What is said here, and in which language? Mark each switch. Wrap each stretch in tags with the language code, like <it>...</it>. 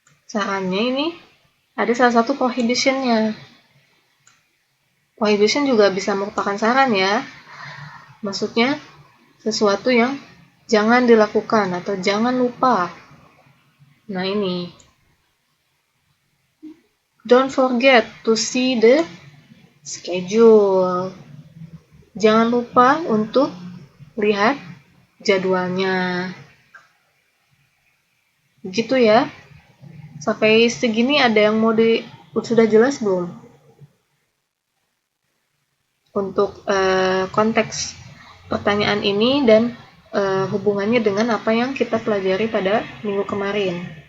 <id>Sarannya ini ada salah satu prohibition-nya. Prohibition juga bisa merupakan saran ya. Maksudnya sesuatu yang jangan dilakukan atau jangan lupa. Nah, ini.</id> <en>Don't forget to see the schedule.</en> <id>Jangan lupa untuk lihat jadwalnya. Gitu ya. Sampai segini ada yang sudah jelas belum? Untuk konteks pertanyaan ini dan hubungannya dengan apa yang kita pelajari pada minggu kemarin.</id>